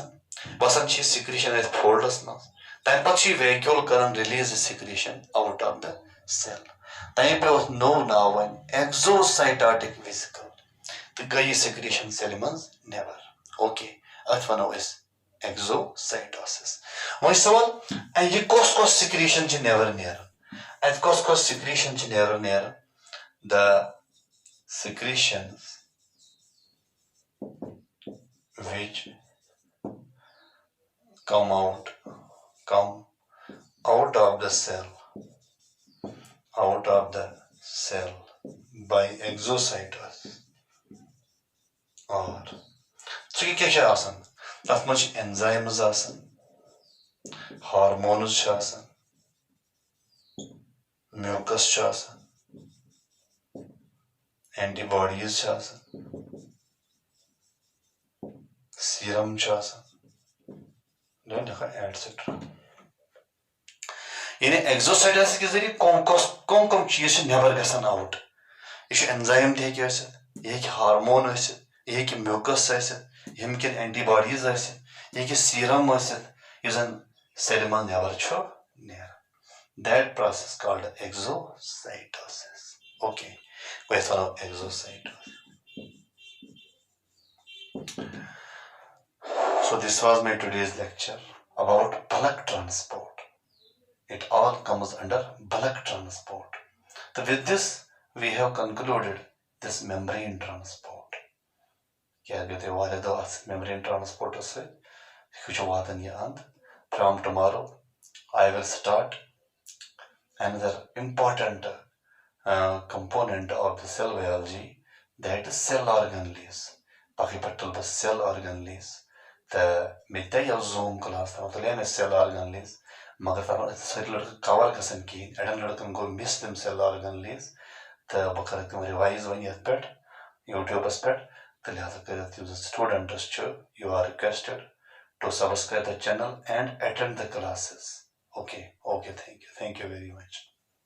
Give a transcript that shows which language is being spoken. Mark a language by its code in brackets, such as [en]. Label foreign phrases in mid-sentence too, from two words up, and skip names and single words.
[ks] وسان چھِ یہِ سِکریشن اَتھ فولڈس منٛز تَمہِ پتہٕ چھُ یہِ ویکیوٗل کران رِلیٖز یہِ سِکریشن [en] out of the cell [ks] تَمہِ پیوٚو اَتھ نوٚو ناو وۄنۍ [en] exocytotic vesicle [ks] تہٕ گٔے یہِ سِکریشن سیلہِ منٛز نٮ۪بر اوکے اَتھ وَنو أسۍ ایٚگزوسایٹوسِس وۄنۍ سوال یہِ کۄس سِکریشن چھِ نٮ۪بر نیران اَتہِ کۄس سِکریشن چھِ نیران [en] the secretions which come out of the cell by exocytosis or [ks] ژٕ کیٛاہ چھِ آسان تَتھ منٛز چھِ اٮ۪نزایمٕز آسان ہارمونٕز چھِ آسان میوٗکس چھُ آسان اینٹی باڈیٖز چھِ آسان سیٖرم چھُ آسان ایٹسٹرا یعنی ایٚگزوسایٹاسِس کہِ ذٔریعہِ کم چیٖز چھِ نٮ۪بر گژھان آوُٹ یہِ چھُ اٮ۪نزایم تہِ ہیٚکہِ ٲسِتھ یہِ ہیٚکہِ ہارمون ٲسِتھ یہِ ہیٚکہِ میوٗکس ٲسِتھ ییٚمہِ کِنۍ اینٹی باڈیٖز ٲسِتھ یہِ ہیٚکہِ سیٖرم ٲسِتھ یُس زن سیلہِ منٛز نٮ۪بر چھُ نیران [en] that process called exocytosis [ks] اوکے گوٚو یتھ وَنو ایٚگزوسایٹوسِس [en] So this was my today's lecture about bulk transport. It all comes under bulk transport. So with this, we have concluded this membrane transport. Membrane transport from tomorrow, I will start another important component of the cell biology, that is cell organelles. Cell organelles. [ks] تہٕ مےٚ تہِ یہِ [en] zoom class [ks] تھاوان تُلے مےٚ [en] cell organelles [ks] مگر تَتھ سٲری لڑکہٕ کور گژھان کِہیٖنۍ اَڑٮ۪ن لڑکن گوٚو مِس تِم [en] cell organelles [ks] تہٕ بہٕ کَرٕ تِم رِوایز وۄنۍ یَتھ پٮ۪ٹھ یوٗٹیوٗبَس پٮ۪ٹھ تہٕ لہٰذا کٔرِتھ یُس زن سٹوٗڈنٛٹٕس چھُ [en] you are requested to subscribe the channel and attend the classes okay thank you very much